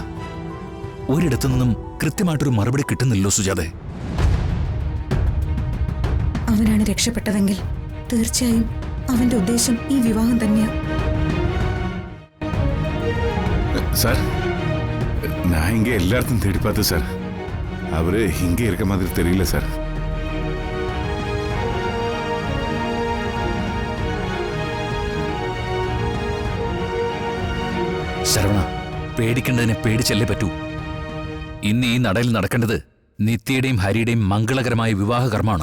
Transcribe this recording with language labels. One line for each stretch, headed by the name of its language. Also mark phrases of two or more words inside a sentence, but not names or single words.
Malayalam: ഒരിടത്തു നിന്നും കൃത്യമായിട്ടൊരു മറുപടി കിട്ടുന്നില്ലോ സുജാതെ. അവനാണ് രക്ഷപ്പെട്ടതെങ്കിൽ തീർച്ചയായും അവന്റെ ഉദ്ദേശം ഈ വിവാഹം തന്നെയാ.
Tamil: சார், நான் இங்கே எல்லாத்தையும் தேடி பார்த்தேன் சார். அவரு இங்கே இருக்க மாதிரி தெரியல சார்.
Malayalam: ശരവണ, പേടിക്കേണ്ടതിനെ പേടിച്ചല്ലേ പറ്റൂ. ഇന്ന് ഈ നടയിൽ നടക്കേണ്ടത് നിത്യയുടെയും ഹരിയുടെയും മംഗളകരമായ വിവാഹ കർമ്മമാണ്.